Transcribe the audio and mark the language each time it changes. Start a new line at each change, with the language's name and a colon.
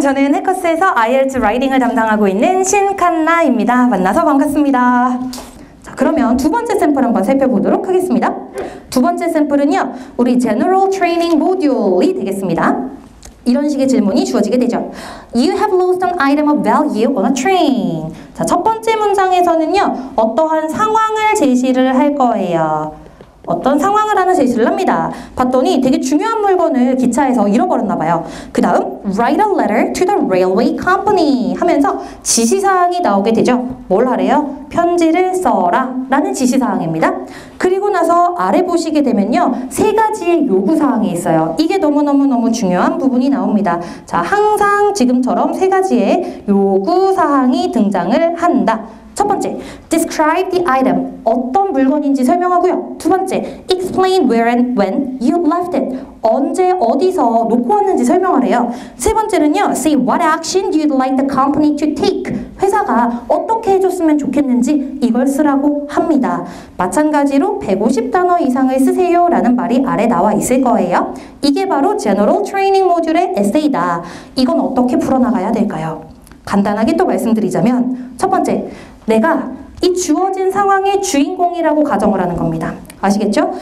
Korean: 저는 해커스에서 IELTS 라이팅을 담당하고 있는 신칸나입니다. 만나서 반갑습니다. 자, 그러면 두 번째 샘플 한번 살펴보도록 하겠습니다. 두 번째 샘플은요, 우리 General Training 모듈이 되겠습니다. 이런 식의 질문이 주어지게 되죠.
English: You have lost an item of value on a train.
Korean: 자, 첫 번째 문장에서는요, 어떠한 상황을 제시를 할 거예요. 어떤 상황을 하는 제시를 합니다. 봤더니 되게 중요한 물건을 기차에서 잃어버렸나 봐요. 그 다음
English: Write a letter to the railway company
Korean: 하면서 지시사항이 나오게 되죠. 뭘 하래요? 편지를 써라 라는 지시사항입니다. 그리고 나서 아래 보시게 되면요, 3가지의 요구사항이 있어요. 이게 너무너무 중요한 부분이 나옵니다. 자, 항상 지금처럼 3가지의 요구사항이 등장을 한다. 첫 번째,
English: describe the item.
Korean: 어떤 물건인지 설명하고요. 두 번째,
English: explain where and when you left it.
Korean: 언제 어디서 놓고 왔는지 설명하래요. 세 번째는요,
English: say what action you'd like the company to take.
Korean: 회사가 어떻게 해줬으면 좋겠는지 이걸 쓰라고 합니다. 마찬가지로 150단어 이상을 쓰세요 라는 말이 아래 나와 있을 거예요. 이게 바로 General Training 모듈의 에세이다. 이건 어떻게 풀어나가야 될까요? 간단하게 또 말씀드리자면 첫 번째, 내가 이 주어진 상황의 주인공이라고 가정을 하는 겁니다. 아시겠죠?